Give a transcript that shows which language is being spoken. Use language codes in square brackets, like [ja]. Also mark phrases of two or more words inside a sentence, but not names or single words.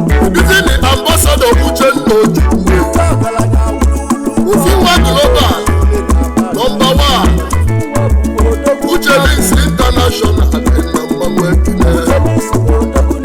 [ig] Ndị ambassador Uchenna Ojukwu. Ofinwa Global, number one. Uche Links International, dị na mmanwụ ekene.